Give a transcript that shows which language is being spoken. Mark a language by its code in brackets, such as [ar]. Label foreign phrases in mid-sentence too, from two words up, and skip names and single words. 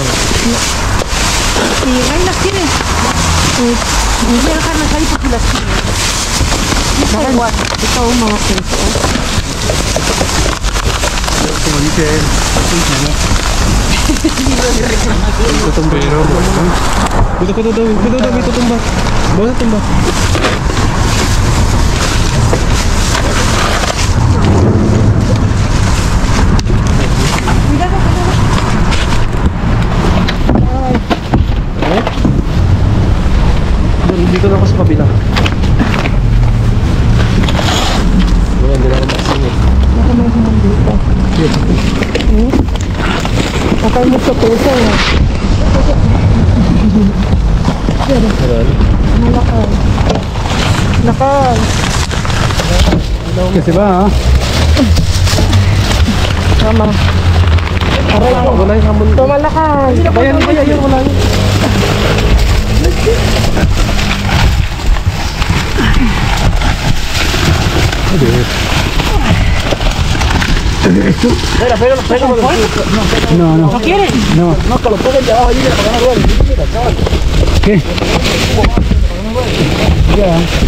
[es] Si ahí las tienes, pues voy a dejarlas ahí porque las tienes. Da igual, está uno más que Como dice él, cuidado, tumba. Vamos a tumbar. [tl] Dito na ako sa kabila. Hindi na ako makasingit. [es] Acá hay mucho peso. [tl] Nakal. Kasi ba ha? Tama. Aray ko, wala yung hamon. Tama lakal. Bayan, yun, wala yun. [es] Espera, no. ¿No quieren? No, que lo pongan de abajo allí para que no duele. Mira, chaval. ¿Qué? Ya.